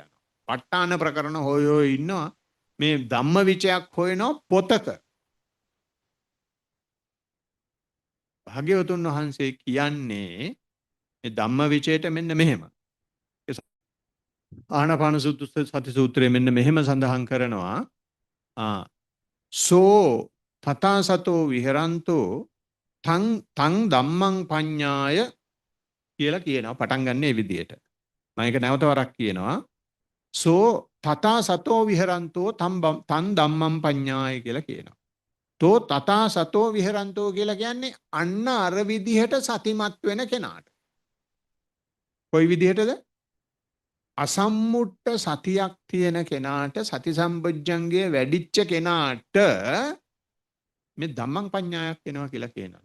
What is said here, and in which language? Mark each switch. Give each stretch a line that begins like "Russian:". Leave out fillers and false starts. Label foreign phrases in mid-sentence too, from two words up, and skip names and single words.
Sinhala: ප ဋ ාණ ප්‍රකරණ හොයෝ ඉන්නවා. මේ ධම්මවිචයක් හොයනවා පොතක. භාග්‍යවතුන් වහන්සේ කියන්නේ මේ ධම්මවිචයට මෙන්න මෙහෙම. ආනාපාන සති සූත්‍රයේ මෙන්න මෙහෙම සඳහන් කරනවා.
Pali: සෝ තථා සතෝ විහරන්තෝ තං ධම්මං පඤ්ඤාය
Sinhala: කියලා කියනවා. පටන් ගන්න මේ විදියට. මම ඒක නැවත වරක් කියනවා.
Pali: සෝ තථා සතෝ විහරන්තෝ තං ධම්මං පඤ්ඤාය
Sinhala: කියලා කියනවා.
Pali: තෝ තථා සතෝ විහරන්තෝ
Sinhala: කියලා කියන්නේ අන්න අර විදිහට සතිමත් වෙන කෙනාට. කොයි විදිහටද? අසම්මුට්ට සතියක් තියෙන කෙනාට, සති සම්පජ්ජංගයේ වැඩිච්ච කෙනාට මේ ධම්මං පඤ්ඤායක් වෙනවා කියලා කියනවා.